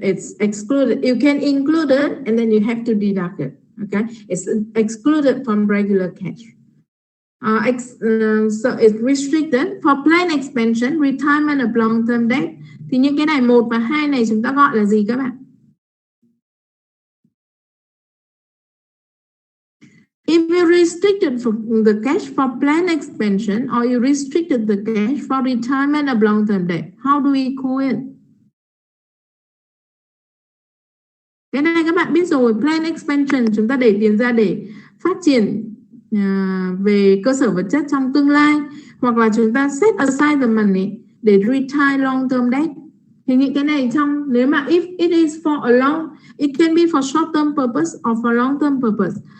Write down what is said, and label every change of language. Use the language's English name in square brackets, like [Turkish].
[English] It's excluded. You can include it, and then you have to deduct it. Okay, it's excluded from regular cash. So it's restricted for planned expansion, retirement of long-term debt. [Vietnamese] Thì những cái này 1 và 2 này chúng ta gọi là gì các bạn? [English] If you restricted the cash for planned expansion or you restricted the cash for retirement of long-term debt, how do we call it? [Vietnamese] Cái này các bạn biết rồi, planned expansion chúng ta để tiền ra để phát triển về cơ sở vật chất trong tương lai, hoặc là chúng ta [English] set aside the money [Vietnamese] để [English] retire long-term debt. [Vietnamese] Thì những cái này trong, nếu mà [English] if it is for a long, it can be for short-term purpose or for long-term purpose.